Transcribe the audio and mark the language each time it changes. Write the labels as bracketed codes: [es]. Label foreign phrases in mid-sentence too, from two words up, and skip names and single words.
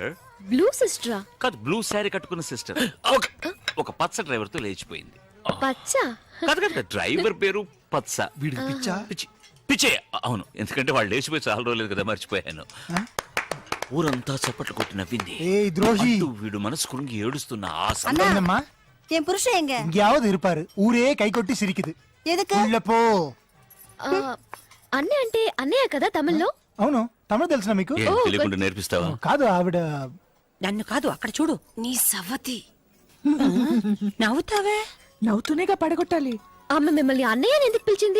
[te] బ్లూ సిస్టరా? కాదు, బ్లూ శారీ కట్టుకున్న సిస్టర్ ఒక పచ్చ డ్రైవర్ తో లేచిపోయింది. పచ్చ? కాదు, డ్రైవర్ పేరు పచ్చ. వీడికి పిచ్చా? పిచ్చే, అవును. ఎందుకంటే వాళ్ళు లేచిపోయి చాలా రోజులేదు కదా, మర్చిపోయాను. ఊరంతా చప్పట్లు కొట్టి నవ్వింది. [ta] ஏய் துரோகி, [te] అంటూ వీడు మనసు కురింగి ఏడుస్తున్న ఆ [ta] என்னம்மா என் புருஷன் எங்க? எங்கேயாவது இருப்பாரு. ஊரே கை கொட்டி சிரிக்குது. எதுக்கு? உள்ள போ. [te] అన్నయ్య అంటే అన్నయ్య కదా తమిళ్లో? అవును, తమిళ తెలుసునా మీకు? ఏం తెలియకుండా నేర్పిస్తావా? కాదు, ఆవిడ నన్ను కాదు, అక్కడ చూడు. నీ సవతి. నవ్వుతావే? నవ్వుతూనేగా పడగొట్టాలి. ఆమె మిమ్మల్ని అన్నయ్య అని ఎందుకు పిలిచింది?